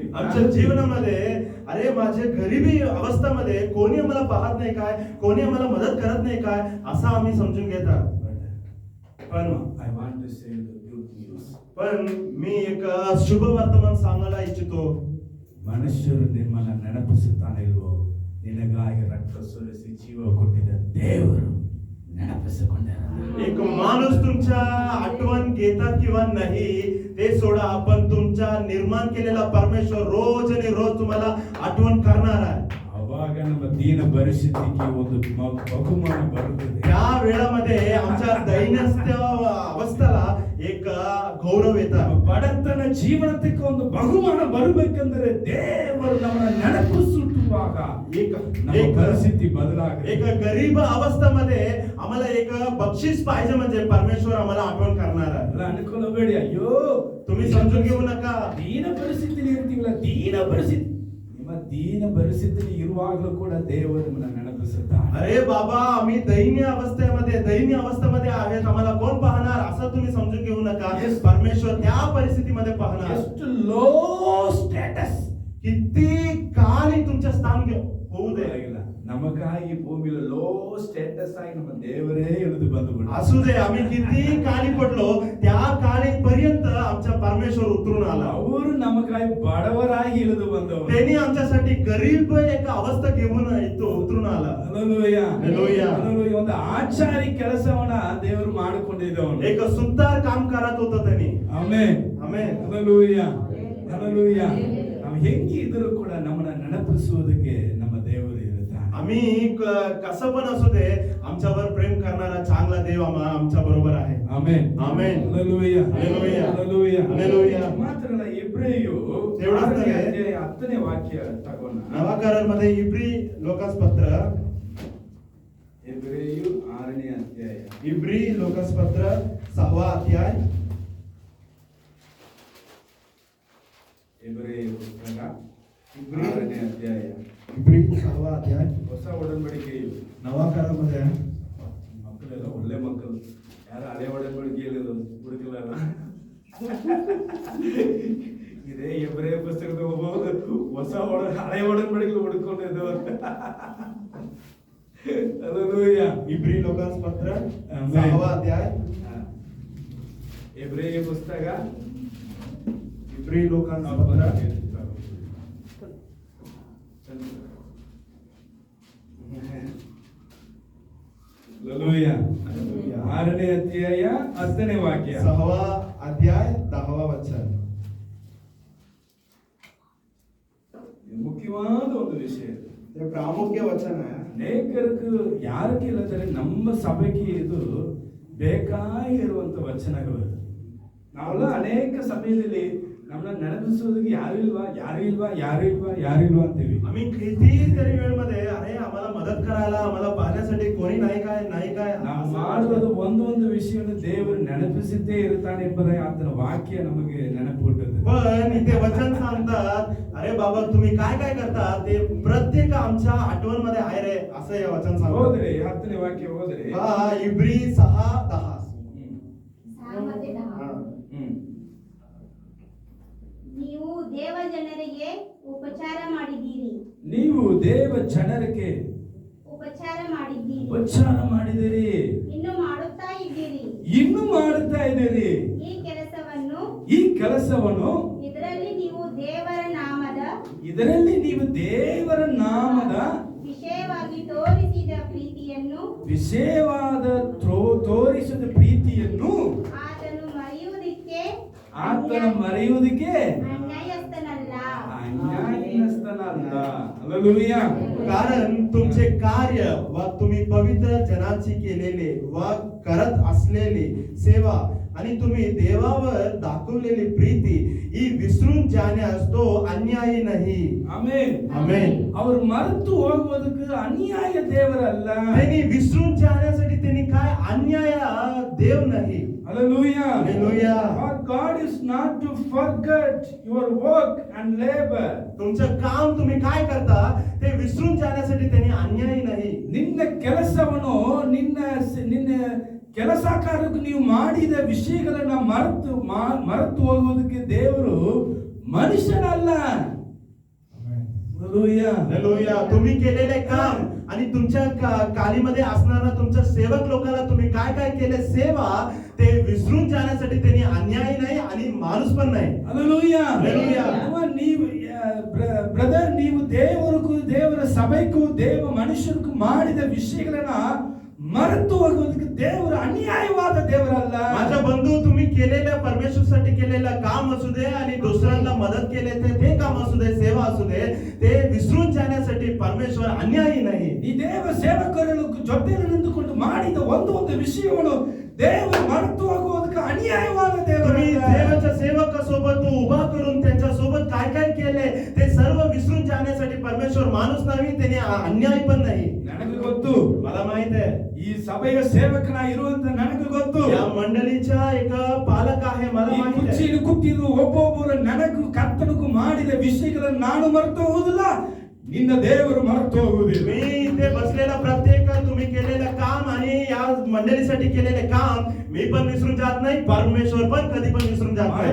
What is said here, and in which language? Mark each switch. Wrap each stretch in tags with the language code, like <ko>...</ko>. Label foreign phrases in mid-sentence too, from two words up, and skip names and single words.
<mr>आमच्या जीवनामध्ये अरे माझे गरिबी अवस्थेमध्ये कोणी आम्हाला पाहत नाही काय, कोणी आम्हाला मदत करत नाही काय, असं आम्ही समजून घेतात.</mr> <en>पण I want to say the good news.</en> <mr>पण मी एक शुभ वर्तमान सांगायला इच्छितो.</mr> <kn>ಮನುಷ್ಯರು ನಿಮ್ಮನ್ನ ನೆನಪಿಸುತ್ತಾನಿಲ್ವೋ, ನಿನಗಾಗಿ ರಕ್ತ ಸುರಿಸಿ ಜೀವ ಕೊಟ್ಟಿದ್ದ ದೇವರು ನೆನಪಿಸಿಕೊಂಡಾರ.</kn> <mr>एक माणूस तुमच्या आठवण घेतात किंवा नाही ते सोडा, पण तुमच्या निर्माण केलेला परमेश्वर रोज आणि रोज तुम्हाला आठवण करणार आहे.</mr> <kn>ಅವಾಗ ನಮ್ಮ ದೀನ ಪರಿಸ್ಥಿತಿಗೆ ಒಂದು ಬಹುಮಾನ ಬರುತ್ತದೆ.</kn> <mr>त्या वेळामध्ये आमच्या दैन्यस्थ अवस्थेला एक गौरव येतात.</mr> <kn>ಬಡತನ ಜೀವನಕ್ಕೆ ಒಂದು ಬಹುಮಾನ ಬರಬೇಕೆಂದರೆ ದೇವರು ನಮ್ಮನ್ನ ನೆನಪಿಸುವಾಗ ನಮ್ಮ ಪರಿಸ್ಥಿತಿ ಬದಲಾಗುತ್ತೆ.</kn> <mr>एक गरीब अवस्थेमध्ये आम्हाला एक बक्षीस पाहिजे, म्हणजे परमेश्वर आम्हाला आठवण करणार आहे.</mr> <kn>ಅನ್ಕೊಳ್ಳಬೇಡಿ, ಅಯ್ಯೋ</kn> <mr>तुम्ही समजून घेऊ नका.</mr> <kn>ದೀನ ಪರಿಸ್ಥಿತಿಲಿ ಇರ್ತೀವಲ್ಲ, ದೀನ ಪರಿಸ್ಥಿತಿ, ನಿಮ್ಮ ದೀನ ಪರಿಸ್ಥಿತಿಲಿ ಇರುವಾಗಲೂ ಕೂಡ ದೇವರು ನಮ್ಮನ್ನ ನೆನಪಿಸುತ್ತಾನೆ.</kn> <mr>अरे बाबा आम्ही दैन्य अवस्थेमध्ये आहेत, आम्हाला कोण पाहणार असं तुम्ही समजून घेऊ नका. परमेश्वर त्या परिस्थितीमध्ये पाहणार.</mr> <kn>ಎಷ್ಟು</kn> <en>low status</en> <mr>किती काळी तुमच्या स्थान होऊ दे,</mr> <kn>ನಮಗಾಗಿ ಭೂಮಿಲಿ</kn> <en>low status</en> <kn>ಆಗಿ ನಮ್ಮ ದೇವರೇ ಇಳಿದು ಬಂದು</kn> <mr>असू दे, आम्ही किती काळी पडलो त्या काळी पर्यंत आमचा परमेश्वर उतरून आला.</mr> <kn>ಅವರು ನಮಗಾಗಿ ಬಡವರಾಗಿ ಇಳಿದು ಬಂದವರು.</kn> <mr>त्यांनी आमच्यासाठी गरीब एक अवस्था घेऊन उतरून आला.</mr> <kn>ಹಲ್ಲೆಲೂಯಾ, ಹಲ್ಲೆಲೂಯಾ. ಹಲ್ಲೆಲೂಯಾ. ಒಂದು ಆಚಾರಿ ಕೆಲಸವನ್ನ ದೇವರು ಮಾಡಿಕೊಂಡಿದ್ದವನು.</kn> <mr>एक सुंदर काम करत होतं त्यांनी.</mr> <kn>ಆಮೆನ್, ಆಮೆನ್. ಹಲ್ಲೆಲೂಯಾ, ಹಲ್ಲೆಲೂಯಾ. ನಾವು ಹೆಂಗಿದ್ರು ಕೂಡ ನಮ್ಮನ್ನ ನೆನಪಿಸುವುದಕ್ಕೆ ನಮ್ಮ ದೇವರು ಇರುತ್ತಾನೆ.</kn> <mr>आम्ही कसं पण असू दे, आमच्यावर प्रेम करणारा चांगला देव आमच्या बरोबर आहे.</mr> <kn>ಆಮೆನ್, ಆಮೆನ್. ಹಲ್ಲೆಲೂಯಾ, ಹಲ್ಲೆಲೂಯಾ. ಹಲ್ಲೆಲೂಯಾ, ಹಲ್ಲೆಲೂಯಾ. ಮಾತ್ರಲ್ಲ, ಇಬ್ರಿಯು</kn> <mr>एवढंच नाही.</mr> <kn>10ನೇ ವಾಕ್ಯ ತಗೋಣ.</kn> <mr>नवाकारांमध्ये इब्री लोकासपत्र,</mr> <kn>ಇಬ್ರಿಯು 6ನೇ ಅಧ್ಯಾಯ.</kn> <mr>इब्री लोकासपत्र 6वा अध्याय.</mr> <kn>ಇಬ್ರಿಯ ಪುಸ್ತಕ 6ನೇ ಅಧ್ಯಾಯ.</kn> <mr>इब्री 6वा अध्याय.</mr> <kn>ಹೊಸ ಒಡಂಬಡಿಕೆಯು</kn> <mr>नवाकारामध्ये</mr> <kn>ಮಕ್ಕಳೆಲ್ಲ ಒಳ್ಳೆ ಮಕ್ಕಳು, ಯಾರು ಹಳೆ ಒಡಂಬಡಿಕೆಯಲ್ಲಿ ಹುಡುಕಲ್ಲ. ಇದೇ ಇಬ್ರಿಯ ಪುಸ್ತಕದ ಹೊಸ ಹಳೆ ಒಡಂಬಡಿಕೆ ಹುಡುಕೊಂಡಿದ್ದು ಅಂತ. ಹಲ್ಲೆಲೂಯಾ.</kn> <mr>इब्री लोकासपत्र</mr> <kn>ಆಮೆನ್.</kn> <mr>6वा अध्याय.</mr> <kn>ಇಬ್ರಿಯ ಪುಸ್ತಕ</kn> <mr>इब्री लोकासपत्र</mr> <kn>ಹಲ್ಲೆಲೂಯಾ. 6ನೇ ಅಧ್ಯಾಯ 10ನೇ ವಾಕ್ಯ.</kn> <mr>6वा अध्याय 10वा वचन.</mr> <kn>ಮುಖ್ಯವಾದ ಒಂದು ವಿಷಯ.</kn> <mr>ते प्रामुख्य वचन आहे.</mr> <kn>ಅನೇಕರಿಗೆ ಯಾರಿಗೆ ಇಲ್ಲದರೆ ನಮ್ಮ ಸಭೆಗೆ ಇದು ಬೇಕಾಗಿರುವಂತ ವಚನಗಳು. ನಾವೆಲ್ಲ ಅನೇಕ ಸಮಯದಲ್ಲಿ ನಮ್ಮನ್ನ ನೆನಪಿಸೋದಕ್ಕೆ ಯಾರು ಇಲ್ವಾ ಅಂತೀವಿ.</kn> <mr>आम्ही कितीतरी वेळमध्ये अरे आम्हाला मदत करायला, आम्हाला पाहण्यासाठी कोणी नाही काय</mr> <kn>ನಾವು ಮಾಡುವುದು ಒಂದು ವಿಷಯವನ್ನು ದೇವರು ನೆನಪಿಸುತ್ತೇ ಇರ್ತಾನೆ ಎಂಬುದಾಗಿ ಆತನ ವಾಕ್ಯ ನಮಗೆ ನೆನಪು ಹುಟ್ಟುತ್ತದೆ.</kn> <mr>पण इथे वचन सांगतात, अरे बाबा तुम्ही काय करता ते प्रत्येक आमच्या आठवण मध्ये आहे रे, असं हे वचन सांगतात.</mr> <kn>ಹೋದ್ರಿ 10ನೇ ವಾಕ್ಯ ಹೋದ್ರಿ.</kn> <mr>हा इब्री 6:10. 6मध्ये 10. हा.</mr> <kn>ನೀವು ದೇವ ಜನರಿಗೆ ಉಪಚಾರ ಮಾಡಿದ್ದೀರಿ. ನೀವು ದೇವ ಜನರಿಗೆ ಉಪಚಾರ ಮಾಡಿದ್ದೀರಿ. ಉಪಚಾರ ಮಾಡಿದಿರಿ, ಇನ್ನು ಮಾಡುತ್ತಾ ಇದ್ದೀರಿ. ಇನ್ನು ಮಾಡುತ್ತಾ ಇದ್ದೀರಿ. ಈ ಕೆಲಸವನ್ನು ಇದರಲ್ಲಿ ನೀವು ದೇವರ ನಾಮದ ವಿಷಯವಾಗಿ ತೋರಿಸಿದ ಪ್ರೀತಿಯನ್ನು ಆತನು ಮರೆಯುವುದಕ್ಕೆ ಅನ್ಯಾಯಸ್ಥನಲ್ಲ. ಹಲ್ಲೆಲೂಯಾ.</kn> <mr>कारण तुमचे कार्य व तुम्ही पवित्र जनाची केलेले व करत असलेली सेवा आणि तुम्ही देवावर दाखवलेली प्रीती ही विसरून जाण्यास तो अन्यायी नाही.</mr> <kn>ಆಮೆನ್, ಆಮೆನ್. ಅವರು ಮರೆತು ಹೋಗುವುದಕ್ಕೆ ಅನ್ಯಾಯ ದೇವರಲ್ಲ.</kn> <mr>त्यांनी विसरून जाण्यासाठी त्यांनी काय अन्याय देव नाही.</mr> <en>Hallelujah. Hallelujah. For God is not to forget your work and labor.</en> <mr>तुमचं काम तुम्ही काय करता ते विसरून जाण्यासाठी त्यांनी अन्याय नाही.</mr> <kn>ನಿನ್ನ ಕೆಲಸವನ್ನು ನಿನ್ನ ಕೆಲಸ ಕಾರ್ಯಕ್ಕೆ ನೀವು ಮಾಡಿದ ವಿಷಯಗಳನ್ನ ಮರೆತು ಹೋಗುವುದಕ್ಕೆ ದೇವರು ಮನುಷ್ಯನಲ್ಲ.</kn> <en>Hallelujah.</en> <mr>हालेलुया. तुम्ही केलेले काम आणि तुमच्या कालीमध्ये असणारा तुमच्या सेवक लोकांना तुम्ही काय काय केले सेवा ते विसरून जाण्यासाठी त्यांनी अन्याय नाही आणि माणूस पण नाही.</mr> <en>Hallelujah. Hallelujah.</en> <kn>ನೀವು ಬ್ರದರ್, ನೀವು ದೇವರ ಸಭೆಗೂ ಮನುಷ್ಯರಿಗೂ ಮಾಡಿದ ವಿಷಯಗಳನ್ನ ಮರೆತು ಹೋಗುವುದಕ್ಕೆ ದೇವರ ಅನ್ಯಾಯವಾದ ದೇವರಲ್ಲ.</kn> <mr>माझा बंधू, तुम्ही केलेल्या परमेश्वरसाठी केलेलं काम असू दे आणि दुसऱ्यांना मदत केले ते काम असू दे, सेवा असू दे, ते विसरून जाण्यासाठी परमेश्वर अन्यायी नाही.</mr> <kn>ಈ ದೇವ ಸೇವಕರು ಜೊತೆಯಲ್ಲಿ ನಿಂತುಕೊಂಡು ಮಾಡಿದ ಒಂದು ವಿಷಯವನ್ನು ದೇವರು ಮರೆತು ಹೋಗುವುದಕ್ಕೆ अन्यायवाद</kn> <mr>तुम्ही</mr> <kn>देवರಲ್ಲ.</kn> <mr>देवाच्या सेवकासोबत उभा करून त्यांच्या सोबत काय काय केले ते सर्व विसरून जाण्यासाठी परमेश्वर माणूस नाही, त्याने अन्याय पण नाही.</mr> <kn>ನನಗೆ ಗೊತ್ತು,</kn> <mr>मला माहित आहे</mr> <kn>ಈ ಸಭೆಯ ಸೇವಕನಾಗಿ ಇರುವಂತ ನನಗೆ ಗೊತ್ತು.</kn> <mr>या मंडळीचा एक पालक आहे, मला</mr> <kn>ಈ</kn> <mr>माहित आहे.</mr> <kn>ಕುರ್ಚಿಯಲ್ಲಿ ಕೂತಿದ್ದು ಒಬ್ಬೊಬ್ಬರು ನನಗೂ ಕರ್ತನಿಗೂ ಮಾಡಿದ ವಿಷಯಗಳನ್ನು ನಾನು ಮರೆತು ಹೋಗುವುದಿಲ್ಲ, ನಿನ್ನ ದೇವರು ಮರೆತು ಹೋಗುವುದಿಲ್ಲ.</kn> <mr>मी इथे बसलेला प्रत्येक तुम्ही केलेलं काम आणि या मंडळीसाठी केलेले काम मी पण विसरून जात नाही, परमेश्वर पण कधी पण विसरून जात नाही.</mr>